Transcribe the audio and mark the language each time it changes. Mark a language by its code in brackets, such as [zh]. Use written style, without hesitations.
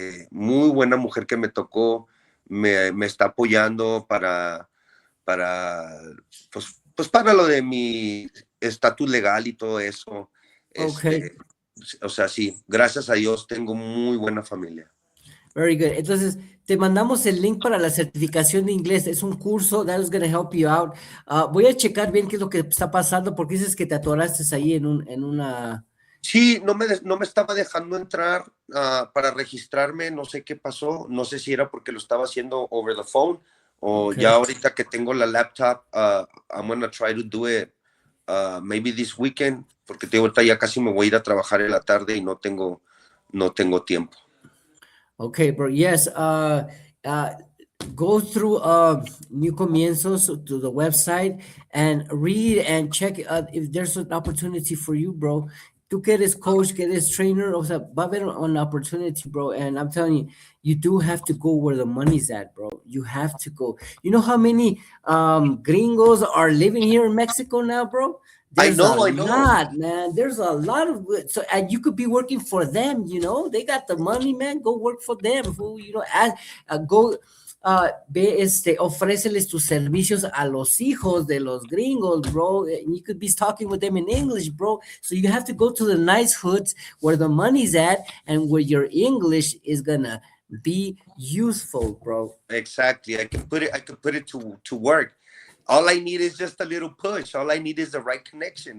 [es] Muy buena mujer que me tocó, me está apoyando para, pues para lo de mi estatus legal y todo eso. [en] Okay. [es] O sea, sí, gracias a Dios tengo muy buena familia. [en] Very good. [es] Entonces, te mandamos el link para la certificación de inglés. Es un curso [en] that is going to help you out. [es] Voy a checar bien qué es lo que está pasando porque dices que te atoraste ahí en una... Sí, no me estaba dejando entrar para registrarme, no sé qué pasó, no sé si era porque lo estaba haciendo [en] over the phone [es] o [en] Okay. [es] ya ahorita que tengo la laptop, [en] I'm gonna try to do it maybe this weekend, [es] porque ahorita ya casi me voy a ir a trabajar en la tarde y no tengo tiempo. [en] Okay, bro. Yes. Uh, go through New Comienzos to the website and read and check if there's an opportunity for you, bro. [es] Tú que eres coach, que eres trainer, o sea, va a haber [en] an opportunity, [es] bro. [en] And I'm telling you, you do have to go where the money's at, bro. You have to go. You know how many gringos are living here in Mexico now, bro? I There's a know, I know. lot, man. There's a lot of so, and you could be working for them. You know, they got the money, man. Go work for them. Who you know, go. [es] Ve, ofréceles tus servicios a los hijos de los gringos, bro. [en] And you could be talking with them in English, bro. So you have to go to the nice hoods where the money's at and where your English is gonna be useful, bro. Exactly. I could put it to work. All I need is just a little push. All I need is the right connection.